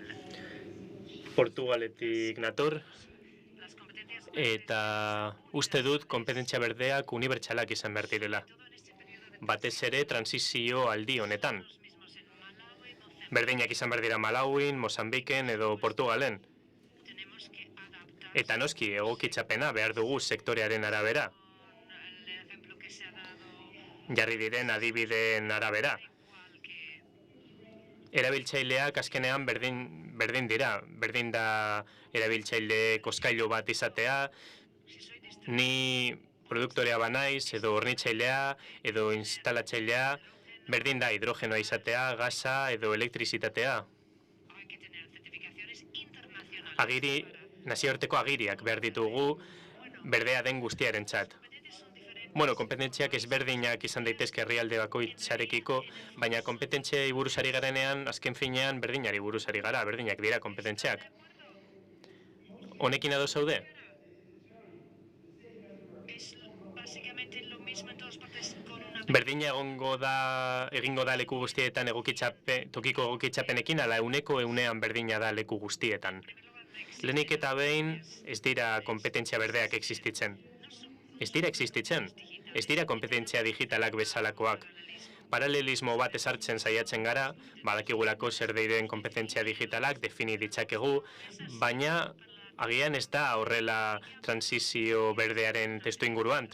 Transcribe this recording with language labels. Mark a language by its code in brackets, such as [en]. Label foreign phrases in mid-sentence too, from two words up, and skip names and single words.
[eu] Portugaletik nator, [es] Las competencias [eu] eta uste dut konpetentzia berdeak unibertsalak izan behar direla. Batez ere transizio aldi honetan. [es] mismos en Malawi, Mozambique. [eu] Berdinak izan behar dira Malawin, Mozambiken edo Portugalen. [es] Tenemos que adaptar [eu] Eta noski egokitzapena behar dugu sektorearen arabera. [es] el ejemplo que se ha dado [eu] Jarri diren adibideen arabera. [es] igual que [eu] Erabiltzaileak azkenean berdin dira. Berdin da erabiltzaile koskailu bat izatea, ni produktorea banaiz, edo hornitzailea, edo instalatzailea, berdin da hidrogenoa izatea, gasa edo elektrizitatea. [es] hay que tener certificaciones internacionales. [eu] Agiri, nazioarteko agiriak behar ditugu berdea den guztiarentzat. Bueno, kompetentziak ezberdinak izan daitezke herrialde bakoitzarekiko, baina kompetentziai buruz ari garenean, azken finean berdinari buruz ari gara, berdinak dira kompetentziak. Honekin ados zaude? [es] Es básicamente lo mismo en todas partes con una [eu] Berdina egingo da leku guztietan tokiko egokitzapenekin, ala ehunean berdina da leku guztietan. Lehenik eta behin ez dira kompetentzia berdeak existitzen. Ez dira existitzen. Ez dira kompetentzia digitalak bezalakoak. Paralelismo bat ezartzen saiatzen gara, badakigulako zer diren kompetentzia digitalak, defini ditzakegu, baina agian ez da horrela transizio berdearen testu inguruan.